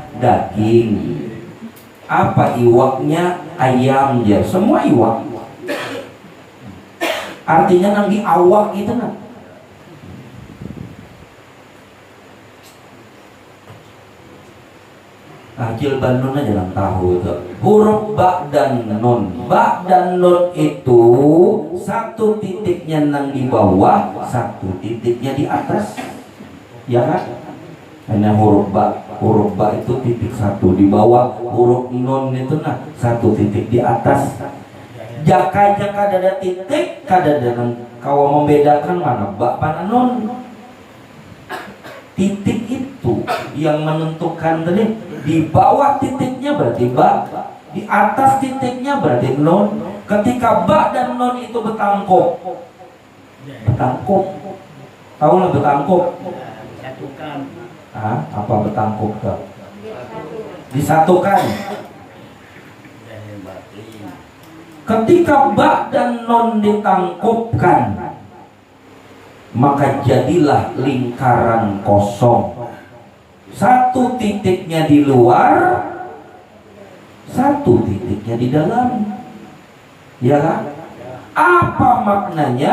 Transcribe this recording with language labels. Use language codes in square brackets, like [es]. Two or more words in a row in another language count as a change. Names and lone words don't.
[bjn] Daging. Apa iwaknya? Ayam. Ya, semua iwak. Artinya nanti awak itu nah. Acil Banun aja yang tahu itu. Huruf ba dan nun. Ba dan nun itu satu titiknya nang di bawah, satu titiknya di atas. Ya kan? Hanya huruf ba itu titik satu di bawah, huruf nun itu nah satu titik di atas. Jaka ada titik, kada dengan kau membedakan mana ba mana nun. Titik itu yang menentukan tadi. Di bawah titiknya berarti ba, di atas titiknya berarti nun. Ketika ba dan nun itu bertangkuk, Betangkup. Tahu lah betangkup? Satukan. Apa betangkup tuh? Disatukan. Ketika ba dan non ditangkupkan, maka jadilah lingkaran kosong. Satu titiknya di luar, satu titiknya di dalam. Ya kan? Apa maknanya?